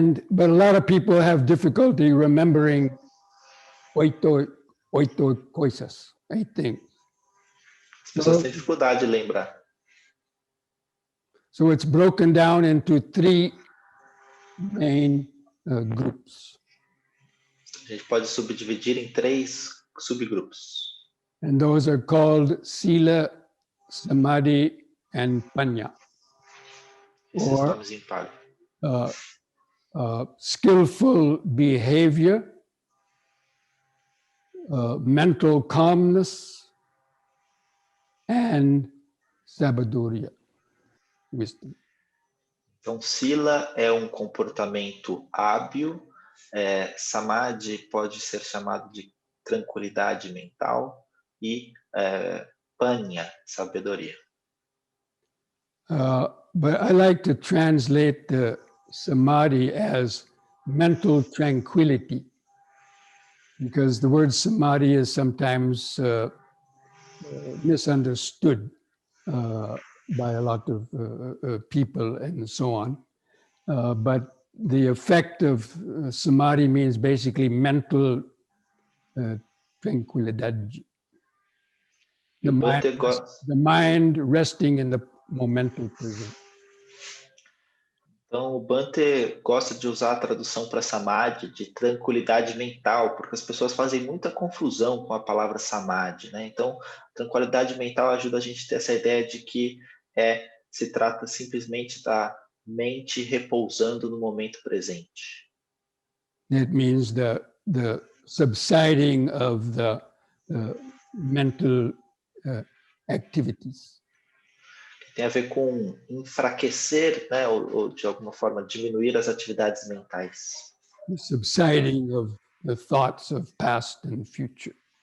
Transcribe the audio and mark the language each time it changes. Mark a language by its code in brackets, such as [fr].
[en] But a lot of people have difficulty remembering [pt] oito coisas, [en] 8 things. [pt] As pessoas têm dificuldade de lembrar. [en] So it's broken down into 3 main groups. [pt] A gente pode subdividir em 3 subgrupos. [en] And those are called Sila, Samadhi, and Panya. [pt] Esses nomes em Pali. [en] Skillful behavior, mental calmness, and sabedoria, wisdom. [pt] Então, Sila é um comportamento hábil, Samadhi pode ser chamado de tranquilidade mental e Panya, sabedoria. [en] But I like to translate the Samadhi as mental tranquility, because the word Samadhi is sometimes misunderstood by a lot of people and so on. But the effect of Samadhi means basically mental tranquilidade. The mind resting in the momental presence. [pt] Então, o Bhante gosta de usar a tradução para samadhi de tranquilidade mental, porque as pessoas fazem muita confusão com a palavra samadhi, né? Então, tranquilidade mental ajuda a gente a ter essa ideia de que se trata simplesmente da mente repousando no momento presente. [en] It means the subsiding of the mental activities. [pt] Tem a ver com enfraquecer, né, ou de alguma forma diminuir as atividades mentais. [en] The subsiding of the thoughts of past and future.